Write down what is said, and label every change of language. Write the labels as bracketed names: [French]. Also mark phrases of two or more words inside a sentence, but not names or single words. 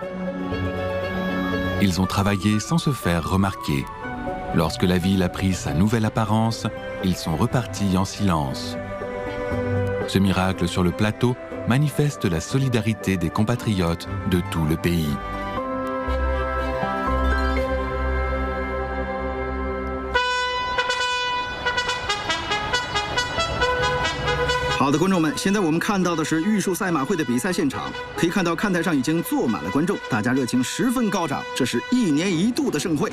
[French] Ils ont travaillé sans se faire remarquer. Lorsque la ville a pris sa nouvelle apparence, ils sont repartis en silence. Ce miracle sur le plateau manifeste la solidarité des compatriotes de tout le pays. [Chinese] 好的，观众们，现在我们看到的是玉树赛马会的比赛现场，可以看到看台上已经坐满了观众，大家热情十分高涨，这是1年1度的盛会。